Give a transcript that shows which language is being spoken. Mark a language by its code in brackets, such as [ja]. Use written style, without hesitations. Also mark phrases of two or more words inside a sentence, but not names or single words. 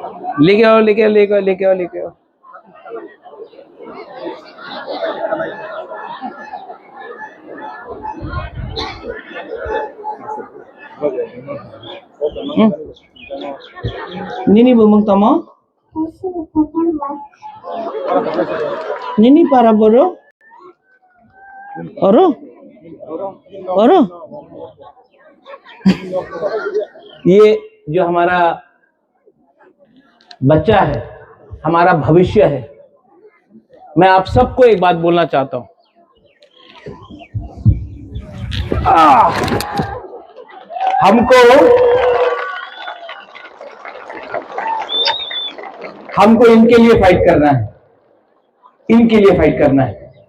[hi] लेके आओ लेके आओ लेके आओ लेके आओ लेके आओ। [trp] Nini bumang tamo? Nini para boro? Oro? Oro? [hi] ये जो हमारा बच्चा है, हमारा भविष्य है। मैं आप सबको एक बात बोलना चाहता हूं। हमको इनके लिए फाइट करना है, इनके लिए फाइट करना है।